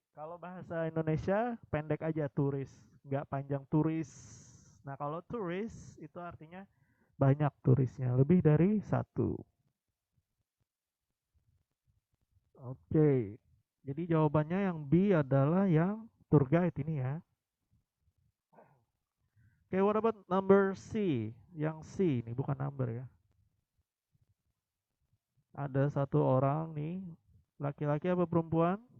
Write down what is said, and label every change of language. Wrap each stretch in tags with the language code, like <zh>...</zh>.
<id>Kalau bahasa Indonesia pendek aja turis, nggak panjang turis. Nah kalau turis itu artinya banyak turisnya, lebih dari satu. Oke. Jadi jawabannya yang B adalah yang tour guide ini ya.</id> <en>Okay, what about number C?</en> <id>Yang C nih, bukan number ya. Ada satu orang nih, laki-laki apa perempuan?</id>